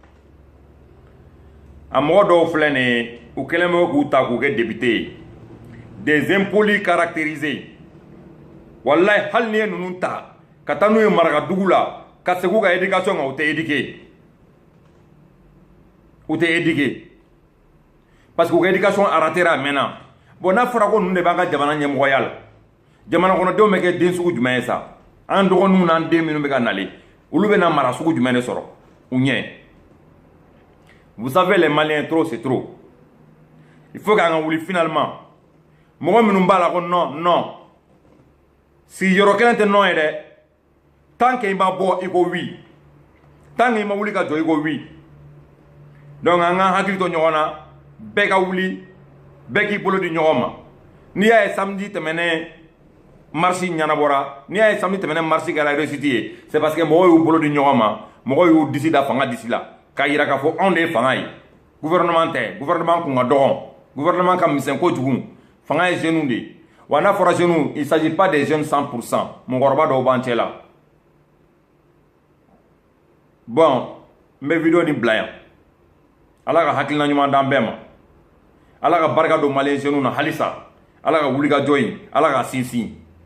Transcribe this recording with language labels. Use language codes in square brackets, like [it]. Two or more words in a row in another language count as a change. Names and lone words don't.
[bm] a mɔgɔ dɔw filɛ nin ye u kɛlen bɛ k'u ta k'u kɛ député ye [fr] des impolis caractérisés [bm] walayi hali n'i ye ninnu ta ka taa n'u ye marakadugu la ka segin u ka éducation kan u tɛ éduquer u tɛ éduquer [fr] parce que [bm] u ka éducation arratera a mɛnna bon n'a fɔra ko ninnu de b'an ka jamana ɲɛmɔgɔya la jamana kɔnɔdenw bɛ kɛ den sugu jumɛn ye sa an dɔgɔninw n'an den minnu bɛ ka nalen olu bɛ na mara sugu jumɛn de sɔrɔ ou ɲɛ. [fr] Vous savez, les Maliens, trop c'est trop. Il faut qu'un [bm] wuli finalement. Mɔgɔ minnu b'a la ko non. Si yɔrɔ kelen tɛ non ye dɛ. [fr] Tant que [bm] i ma bɔ i ko oui. [fr] Tant que [bm] i ma wuli ka jɔ i ko oui. Donc an ka hakili to ɲɔgɔn na. Bɛɛ ka wuli. Bɛɛ k'i bolo di ɲɔgɔn ma. N'i y'a ye samedi tɛmɛnen marche ɲɛnabɔra. N'i y'a ye samedi tɛmɛnen marche kɛra réussite ye. [fr] C'est parce que [bm] mɔgɔw y'u bolo di ɲɔgɔn ma. Mɔgɔw y'u disi da fanga disi la. K'a yira k'a fɔ anw de ye fanga ye. Gouvernement tɛ. Gouvernement kun ka dɔgɔn. Gouvernement ka misɛn kojugu. Fanga ye jeunes de ye. Wa n'a fɔra jeunes, [fr] il s'agit pas des jeunes 100%. [bm] Mɔgɔkɔrɔba dɔw b'an cɛ la. Bon, n bɛ vidéo ni bila yan. Ala ka hakilina ɲuman d'an bɛɛ ma. Ala ka barika don maliyɛn jeunes na halisa. Ala ka wuli ka jɔ in. Ala ka sinsin.